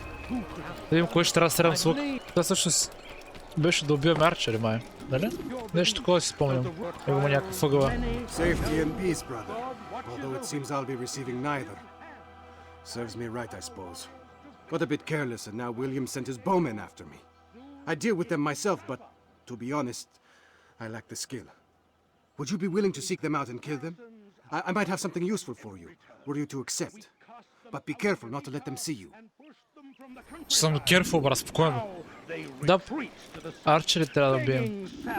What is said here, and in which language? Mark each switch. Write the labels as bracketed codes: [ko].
[bg] Да видим кой ще трябва да стрелям с лък. Това всъщност беше да убиваме арчери, май. Нали? Нещо такова си спомням. Его му някаква въгъла. [en] Safety and peace, brother. Although it seems I'll be receiving neither. Serves me right, I suppose. Got a bit careless and now William sent his bowmen after me. I deal with them myself, but to be honest, I lack the skill. Would you be willing to seek them out and kill them? I might have something useful for you, were you to accept. But be careful not to let them see you. [bg] Съм careful, брат, спокойно. Да, арчери трябва да бием.